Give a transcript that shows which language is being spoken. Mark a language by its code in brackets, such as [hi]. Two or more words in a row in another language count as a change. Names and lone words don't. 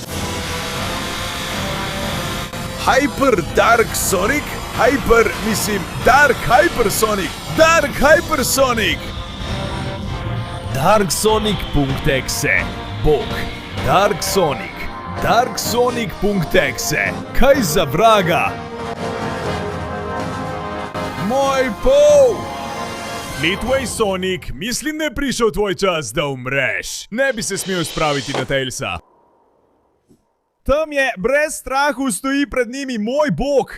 [sl] Hyper Dark Sonic? Dark Hyper Sonic! Dark Hyper Sonic! Dark Sonic.exe. Bog. Dark Sonic. Dark Sonic.exe. Kaj za vraga? Moj pol! Fleetway Sonic, mislim, da je prišel tvoj čas, da umreš. Ne bi se smel spraviti na Tailsa. Tam je, brez strahu stoji pred njimi moj bog.